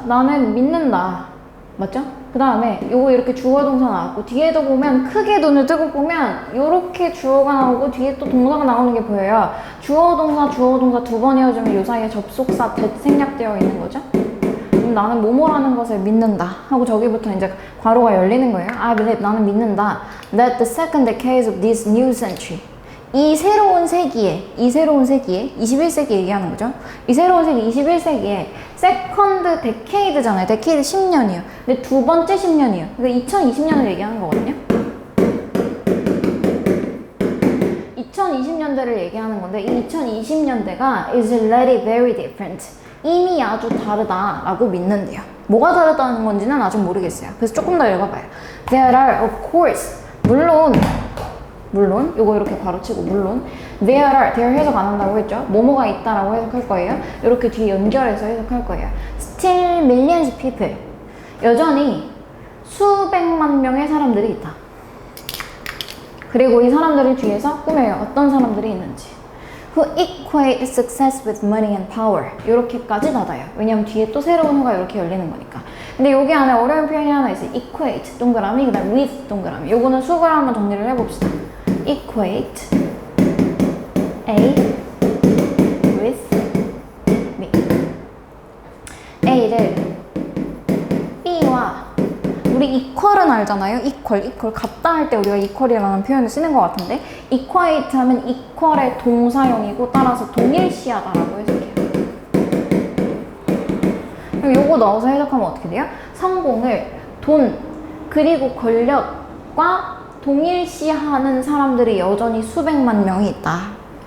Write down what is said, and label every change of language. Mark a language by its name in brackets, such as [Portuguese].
[Korean] 나는 믿는다. 맞죠? 그 다음에 요거 이렇게 주어 동사 나왔고 뒤에도 보면 크게 눈을 뜨고 보면 요렇게 주어가 나오고 뒤에 또 동사가 나오는 게 보여요. 주어 동사 두 번 이어주면 요 사이에 접속사 that 생략되어 있는 거죠. 그럼 나는 뭐뭐라는 것을 믿는다 하고 저기부터 이제 괄호가 열리는 거예요. [English] I believe [Korean] 나는 믿는다 [English] that the second decade of this new century [Korean] 이 새로운 세기에 21세기 얘기하는 거죠. 이 새로운 세기 21세기에 세컨드 데케이드잖아요. 데케이드 10년이에요. 근데 두 번째 10년이에요. 그러니까 2020년을 얘기하는 거거든요. 2020년대를 얘기하는 건데 이 2020년대가 [English] is already very different. [Korean] 이미 아주 다르다라고 믿는데요. 뭐가 다르다는 건지는 아직 모르겠어요. 그래서 조금 더 읽어봐요. [English] There are of course [Korean] 물론 요거 이렇게 괄호치고 물론 there 해석 안 한다고 했죠. 뭐뭐가 있다라고 해석할 거예요. 이렇게 뒤에 연결해서 해석할 거예요. [English] Still millions of people [Korean] 여전히 수백만 명의 사람들이 있다. 그리고 이 사람들을 뒤에서 꾸며요. 어떤 사람들이 있는지. [English] Who equate success with money and power [Korean] 이렇게까지 닫아요. 왜냐면 뒤에 또 새로운 후가 이렇게 열리는 거니까. 근데 여기 안에 어려운 표현이 하나 있어요. equate 동그라미 그 다음 with 동그라미. 요거는 수거를 한번 정리를 해봅시다. [English] equate A with B [Korean] A를 B와 우리 equal은 알잖아요. equal 같다 할 때 우리가 equal이라는 표현을 쓰는 것 같은데 equate 하면 equal의 동사형이고 따라서 동일시하다라고 해석해요. 그럼 요거 넣어서 해석하면 어떻게 돼요? 성공을 돈 그리고 권력과 동일시하는 사람들이 여전히 수백만 명이 있다.